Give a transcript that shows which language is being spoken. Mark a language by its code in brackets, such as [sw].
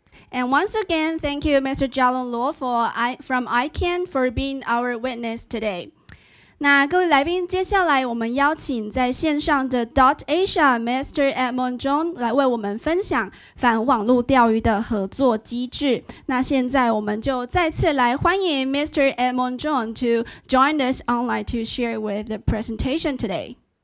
[en] And once again, thank you, Mr. Jialong Luo from ICANN for being our witness today. [zh] 那各位来宾，接下来我们邀请在线上的 DotAsia Mr. Edmond Zhong 来为我们分享反网络钓鱼的合作机制。那现在我们就再次来欢迎 Mr. [en] Edmond Zhong to join us online to share with the presentation today.